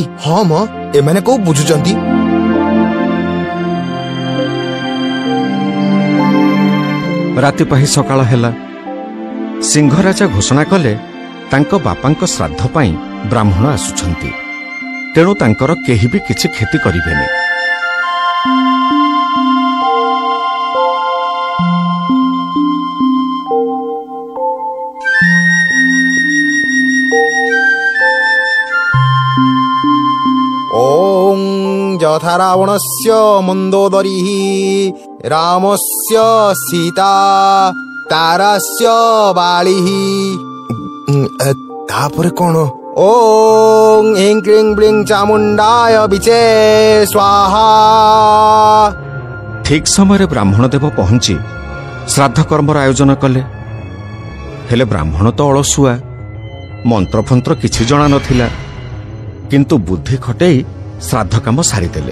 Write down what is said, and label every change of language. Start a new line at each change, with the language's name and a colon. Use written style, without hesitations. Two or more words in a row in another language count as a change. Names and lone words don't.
Odia: ହାଁ ମ ଏ ମାନେ କୋ ବୁଝୁଛନ୍ତି। ରାତି ପାହି ସକାଳ ହେଲା। ସିଂହରାଜା ଘୋଷଣା କଲେ ତାଙ୍କ ବାପାଙ୍କ ଶ୍ରାଦ୍ଧ ପାଇଁ ବ୍ରାହ୍ମଣ ଆସୁଛନ୍ତି। ତେଣୁ ତାଙ୍କର କେହି ଭି କିଛି ଖେତି କରିବେନି।
Sanskrit: ओं यथा रावणस्य मन्दोदरिः रामस्य सीता तारस्य बालिः
Odia: ତାପରେ କଣ?
Sanskrit: ଓଂ ଇଂ କ୍ରିଂ ବ୍ଲିଂ ଚାମୁଣ୍ଡାୟ ବିଚେ ସ୍ୱାହା।
Odia: ଠିକ ସମୟରେ ବ୍ରାହ୍ମଣ ଦେବ ପହଞ୍ଚି ଶ୍ରାଦ୍ଧ କର୍ମର ଆୟୋଜନ କଲେ। ହେଲେ ବ୍ରାହ୍ମଣ ତ ଅଳସୁଆ, ମନ୍ତ୍ରଫନ୍ତ୍ର କିଛି ଜଣା ନଥିଲା, କିନ୍ତୁ ବୁଦ୍ଧି ଖଟେଇ ଶ୍ରାଦ୍ଧ କାମ ସାରିଦେଲେ।